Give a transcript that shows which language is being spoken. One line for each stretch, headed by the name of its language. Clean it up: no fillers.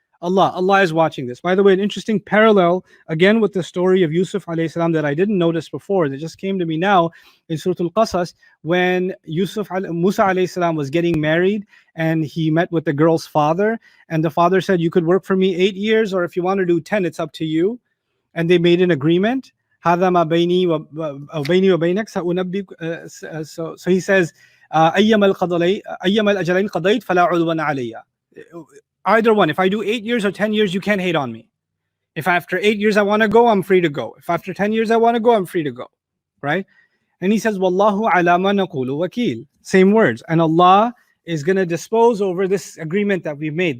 English: Allah is watching this. By the way, an interesting parallel again with the story of Yusuf alayhi salam that I didn't notice before, that just came to me now in Surah Al-Qasas, when Musa alayhi salam was getting married and he met with the girl's father, and the father said, you could work for me 8 years, or if you want to do 10, it's up to you. And they made an agreement.
Arabic: هذا ما بيني وبينك سأنبئك.
English: So he says,
Arabic: أيما الأجلين قضيت فلا عدوان علي.
English: Either one. If I do 8 years or 10 years, you can't hate on me. If after 8 years I want to go, I'm free to go. If after 10 years I want to go, I'm free to go. Right? And he says,
Arabic: Wallahu ala ma naqulu wakil.
English: Same words. And Allah is going to dispose over this agreement that we've made.